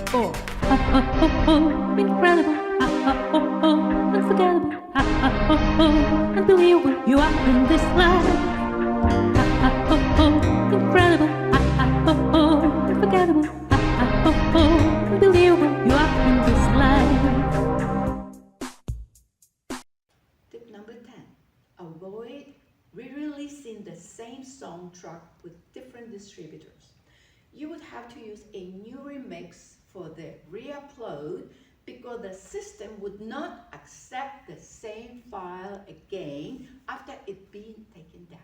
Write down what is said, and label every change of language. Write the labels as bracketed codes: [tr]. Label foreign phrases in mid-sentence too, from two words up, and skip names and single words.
[en] Ha ha ho ho, incredible. Ha ha ho ho, unforgettable. Ha ha ho ho, unbelievable. You are in this life. Ha ha ho ho, incredible. Ha ha ho ho, unforgettable. Ha ha ho ho, unbelievable. You are in this life. Tip number 10. Avoid re-releasing the same song track with different distributors. You would have to use a new remix for the re-upload because the system would not accept the same file again after it being taken down.